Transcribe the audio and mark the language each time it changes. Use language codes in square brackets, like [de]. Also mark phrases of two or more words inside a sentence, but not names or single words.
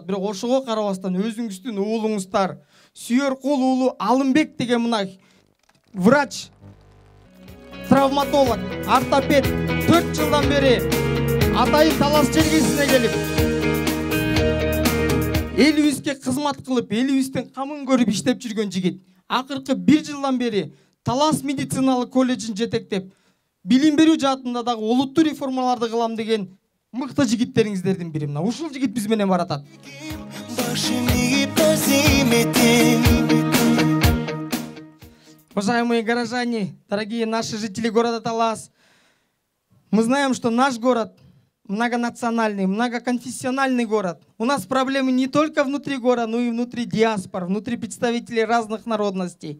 [ky] Бирок ошого карабастан өзүңүздүн уулуңуздар Сүйөркул уулу Алымбек деген мына врач, травматолог, ортопед 4 жылдан бери атайын Талас жергесине келип, элибизге кызмат кылып, элибиздин камын көрүп иштеп жүргөн жигит. Акыркы 1 жылдан бери Талас медициналык колледжин жетектеп, билим берүү жаатында дагы олуттуу реформаларды кылам деген мыкты жигиттериңиздердин бири. Мына ушул жигит биз менен баратат. [ru] Уважаемые горожане, дорогие наши жители города Талас, мы знаем, что наш город многонациональный, многоконфессиональный город. У нас проблемы не только внутри города, но и внутри диаспор, внутри представителей разных народностей.